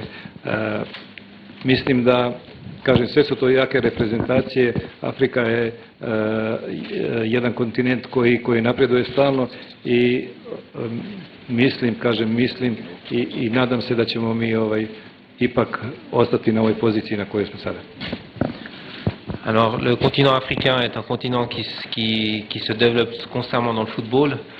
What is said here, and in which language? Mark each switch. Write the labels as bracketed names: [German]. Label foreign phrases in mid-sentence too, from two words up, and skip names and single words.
[Serbian] Mislim da, kažem, sve su to jake reprezentacije, Afrika je jedan kontinent koji napreduje stalno i mislim i nadam se da ćemo mi ipak ostati na ovoj poziciji na kojoj smo sada. [French] Alors, le continent africain est un continent qui se développe constamment dans le football.